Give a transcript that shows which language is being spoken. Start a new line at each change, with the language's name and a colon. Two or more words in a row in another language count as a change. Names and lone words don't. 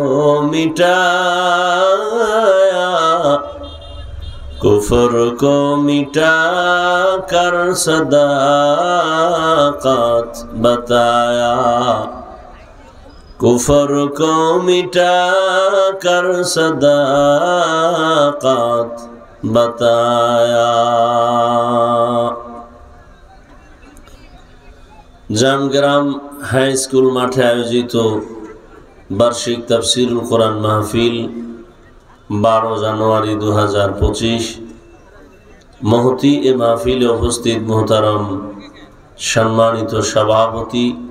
Urdu: مٹایا کفر کو مٹا کر صداقت بتایا کفر کو مٹا کر صداقت بتایا
Bangla: জামগ্রাম হাই স্কুল মাঠে আয়োজিত বার্ষিক তাফসীরুল কোরআন মাহফিল 12 জানুয়ারি 2025 মহতি এ মাহফিলে উপস্থিত মুহতারাম সম্মানিত সভাপতি